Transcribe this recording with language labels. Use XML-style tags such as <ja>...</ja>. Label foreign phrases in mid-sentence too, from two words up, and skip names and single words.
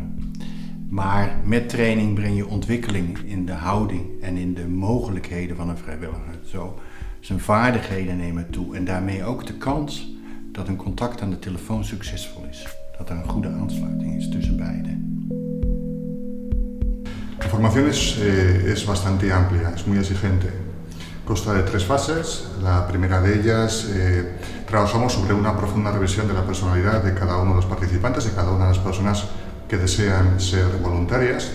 <nl>Maar met training breng je ontwikkeling in de houding en in de mogelijkheden van een vrijwilliger. Zo zijn vaardigheden nemen toe en daarmee ook de kans dat een contact aan de telefoon succesvol is. Dat er een goede aansluiting is tussen beiden.</nl> <es>La formación es bastante amplia, es muy exigente. Consta de 3 fases. La primera de ellas trabajamos sobre una profunda revisión de la personalidad de cada uno de los participantes, de cada una de las personas que desean ser voluntarias.</es>